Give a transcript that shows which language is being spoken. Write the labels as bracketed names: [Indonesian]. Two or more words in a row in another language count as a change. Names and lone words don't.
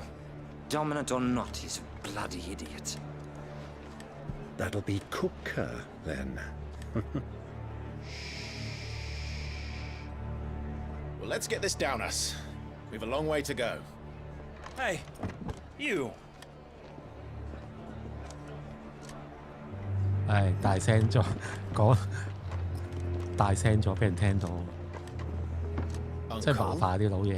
[English] Dominant or not, he's a bloody idiot. That'll be Cooker, then. Well, let's get this down us. We've a long way to go. Hey, you! [Cantonese] 唉，大聲咗講，大聲咗俾人聽到，真係麻煩啲老嘢。